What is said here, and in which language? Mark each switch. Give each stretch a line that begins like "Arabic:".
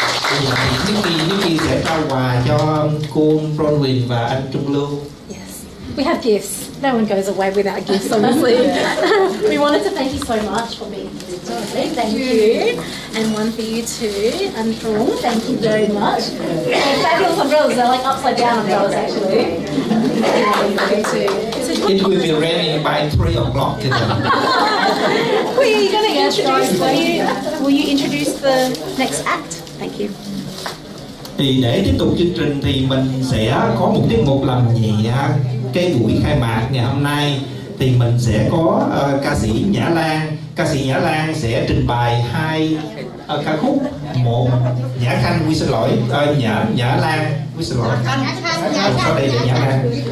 Vietnamese: Bây giờ thì Nikki sẽ trao quà cho cô Bronwyn và anh Trung Lưu.
English: Yes, we have gifts. No one goes away without gifts, obviously. We wanted to thank you so much for being here today. Thank you. And one for you too. And Trung, thank you very much. They're fabulous umbrellas. They're like upside down umbrellas, actually. It will be ready by 3 o'clock today. Are you going to introduce? Will you introduce the next act? Thank you.
Vietnamese: Thì để tiếp tục chương trình thì mình sẽ có một tiết mục làm nhẹ cái buổi khai mạc ngày hôm nay thì mình sẽ có ca sĩ Nhã Lan. Ca sĩ Nhã Lan sẽ trình bày 2 ca khúc. Một Nhã Khanh, quy xin lỗi, Nhã Lan, quy xin lỗi. Ở đây là Nhã Lan.